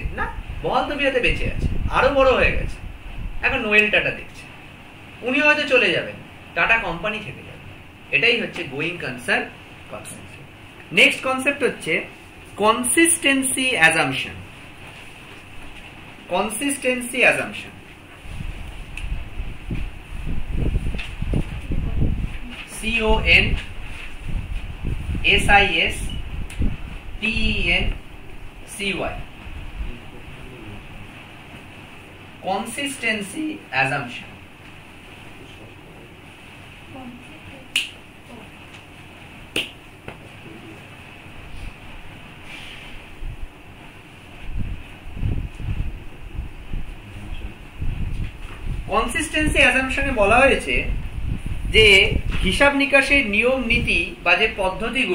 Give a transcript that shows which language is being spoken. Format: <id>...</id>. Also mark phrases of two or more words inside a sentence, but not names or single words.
<bn>না, বহাল তবিয়তে বেঁচে আছে, আরো বড় হয়ে গেছে। এখন নোয়েল টাটা দেখছে, উনি হয়তো চলে যাবেন, টাটা কোম্পানি থেকে যাবে। এটাই হচ্ছে</bn> <en>going concern concept. next concept হচ্ছে consistency assumption. consistency assumption, CONSISTENCY, consistency assumption। consistency assumption</en> <bn>বলা হয়েছে যে হিসাব নিকাশের নিয়ম নীতি বা যে পদ্ধতিগুলো</bn>